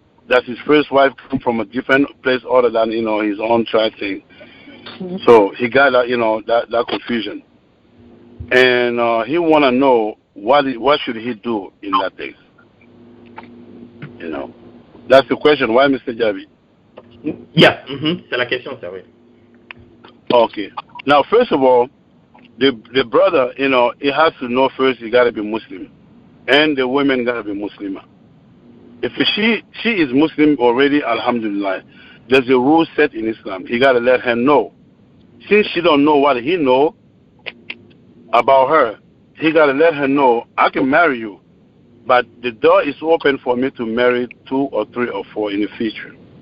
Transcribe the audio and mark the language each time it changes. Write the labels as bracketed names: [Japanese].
[English] That his first wife come from a different place other than, you know, his own tribe thing. So he got that, you know, that confusion, and he want to know what should he do in that case. You know, that's the question. Why, Mr. Javi? [French] Yeah, c'est la question, ça oui. [English] Okay. Now, first of all, the brother, you know, he has to know first he got to be Muslim, and the women got to be Muslimah. If she is Muslim already, alhamdulillah, there's a rule set in Islam. He got to let her know. Since she don't know what he know about her, he got to let her know, I can marry you, but the door is open for me to marry 2 or 3 or 4 in the future.